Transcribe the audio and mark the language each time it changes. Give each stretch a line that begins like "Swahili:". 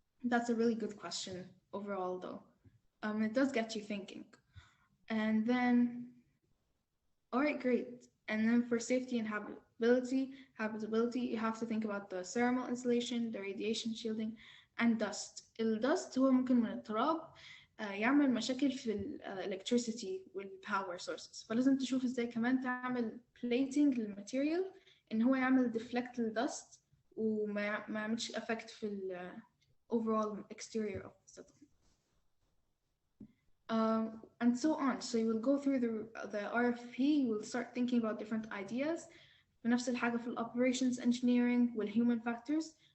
English: That's a really good question. overall though. It does get you thinking. And then, all right, great. And then for safety and habitability, you have to think about the thermal insulation, the radiation shielding, and dust.
Arabic: الدست هو ممكن من التراب يعمل مشاكل في electricity والpower sources، فلازم تشوف ازاي كمان تعمل plating للماتيريال ان هو يعمل deflect للدست وما يعملش effect في
English: overall exterior of the settlement. And so on. So you will go through the RFP, you will start thinking about different ideas.
Arabic: بنفس الحاجة في operations engineering والhuman factors.